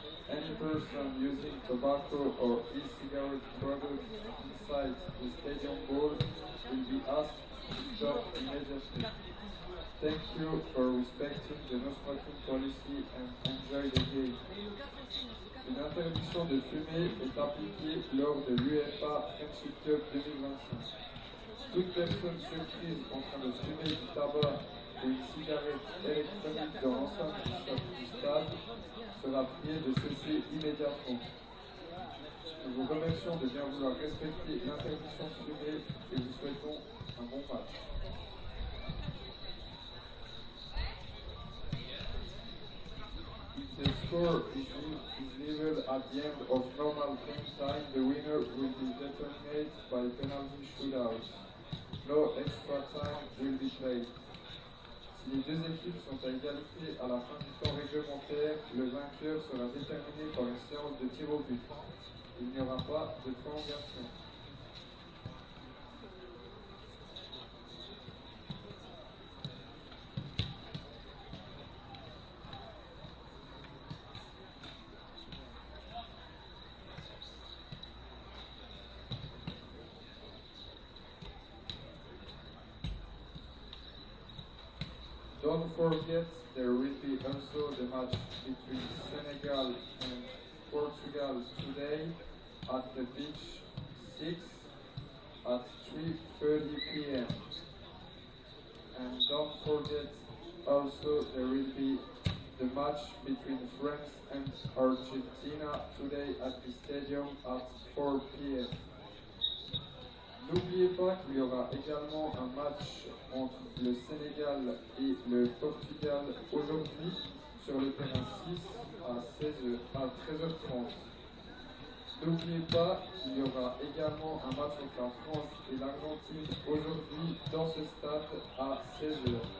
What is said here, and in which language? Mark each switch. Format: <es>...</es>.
<en>Any person using tobacco or e-cigarette products inside the stadium bowl will be asked to stop immediately. Thank you for respecting the no smoking policy and enjoy the game.</en> <fr>Une interdiction de fumer est appliquée lors de l'UEFA Friendship Cup 2025. Toute personne surprise en train de fumer du tabac ou une cigarette électronique dans l'enceinte du stade sera priée de cesser immédiatement. Nous vous remercions de bien vouloir respecter l'interdiction de fumer et vous souhaitons un bon match.</fr> <en>If the score is level at the end of normal playing time, the winner will be determined by penalty shootout. No extra time will be played.</en> <fr>Si les deux équipes sont à égalité à la fin du temps réglementaire, le vainqueur sera déterminé par une séance de tir au but. Il n'y aura pas de prolongation.</fr> <en>Don't forget there will be also the match between Senegal and Portugal today at the beach 6 at 3:30 p.m. And don't forget also there will be the match between France and Argentina today at the stadium at 4 p.m.</en> <fr>N'oubliez pas qu'il y aura également un match entre le Sénégal et le Portugal aujourd'hui sur le terrain 6 à 13h30. N'oubliez pas qu'il y aura également un match entre la France et l'Argentine aujourd'hui dans ce stade à 16h.</fr>